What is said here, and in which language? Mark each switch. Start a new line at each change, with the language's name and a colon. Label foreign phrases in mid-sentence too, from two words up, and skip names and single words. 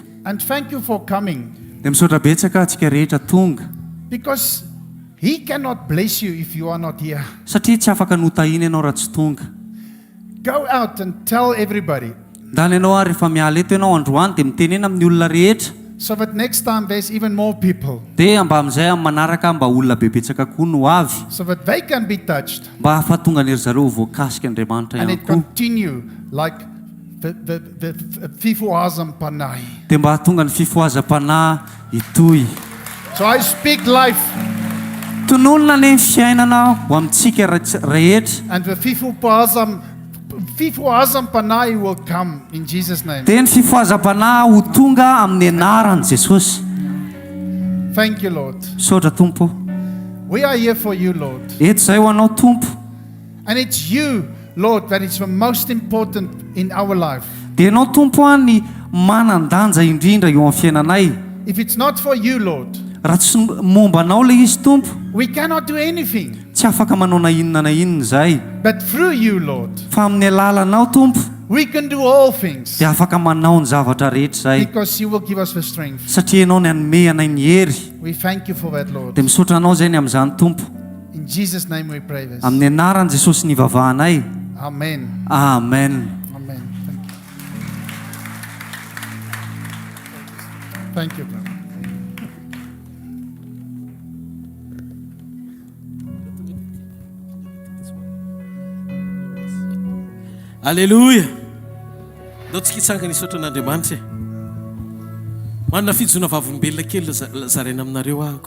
English: And thank you for coming.
Malagasy: Dia misaotra betsaka antsika rehetra tonga.
English: Because He cannot bless you if you are not here.
Malagasy: Satria tsy afaka notahina ianao raha tsy tonga.
English: Go out and tell everybody.
Malagasy: Ndany ianao rehefa miala eto ianao androany dia mitenena amin'ny olona rehetra.
English: So that next time there's even more people.
Malagasy: Dia mba amin'izay amin'ny manaraka mba olona bebetsaka koa no avy.
English: So that they can be touched.
Malagasy: Mba ahafatonga an'ery zareo voakasika Andriamanitra
English: And
Malagasy: ihany
English: it
Malagasy: koa.
English: continue like the
Malagasy: fifoazam panai. Dia mba hahatonga ny fifohazam-panahy hitohy.
English: So I speak life.
Malagasy: Tononona ny fiainana ho amintsika rehetra.
English: And the
Malagasy: fifoazam panai
English: will come in Jesus' name.
Malagasy: Dia ny fifohazam-panahy ho tonga amin'ny anaran'i Jesosy.
English: Thank you, Lord.
Malagasy: Misaotra Tompo.
English: We are here for you, Lord.
Malagasy: Eto izay ho anao Tompo.
English: And it's you, Lord, that is the most important in our life.
Malagasy: Dia ianao Tompo ny manan-danja indrindra eo amin'ny fiainanay.
English: If it's not for you, Lord,
Malagasy: raha tsy momba anao ilay izy Tompo,
English: we cannot do anything.
Malagasy: Tsy afaka manao na inona izay.
English: But through you, Lord,
Malagasy: fa amin'ny alalanao Tompo,
English: we can do all things.
Malagasy: dia afaka manao ny zavatra rehetra zay.
English: Because you will give us the strength.
Malagasy: Satria ianao ny hanome anay ny hery.
English: We thank you for that, Lord.
Malagasy: Dia misaotra anao zay ny amin'izany Tompo.
English: In Jesus' name we pray this.
Malagasy: Amin'ny anaran'i Jesosy nivavahanay. Amen. Amen.
English: Amen. Thank you, brother. Alleluia.
Malagasy: Ndao tsika hitsangana isaotra an'Andriamanitra e. Manana fijona vavolombelona kely zaraina aminareo ahako.